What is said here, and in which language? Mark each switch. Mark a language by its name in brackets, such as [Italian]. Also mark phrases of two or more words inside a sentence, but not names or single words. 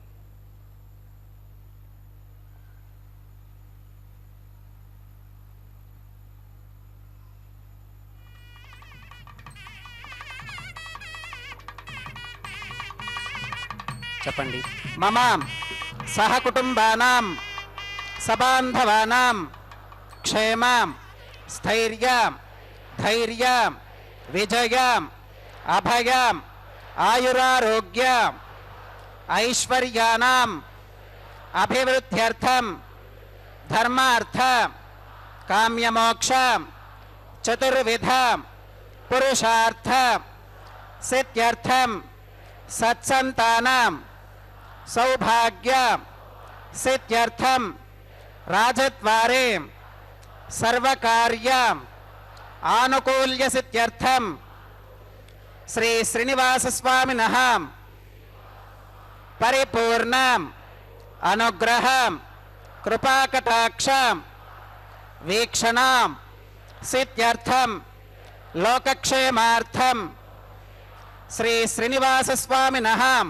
[Telugu] చెప్పండి. [Sanskrit] మమ సహ కుటుంబానాం సబాంధవానాం క్షేమం స్థైర్యం ధైర్యం विजयम अभयम आयुरारोग्य ऐश्वर्यानाम अभिवृद्ध्यर्थम धर्मार्थ काम्यमोक्ष चतुर्विध पुरुषार्थ सिद्ध्यर्थम सत्संतानाम సౌభాగ్య సిద్ధ్యర్థం రాజద్వారే సర్వకార్య ఆనుకూల్య సిద్ధ్యర్థం శ్రీ శ్రీనివాస స్వామినః పరిపూర్ణ అనుగ్రహం కృపాకటాక్షం వీక్షణం సిద్ధ్యర్థం లోకక్షేమార్థం శ్రీ శ్రీనివాస స్వామినః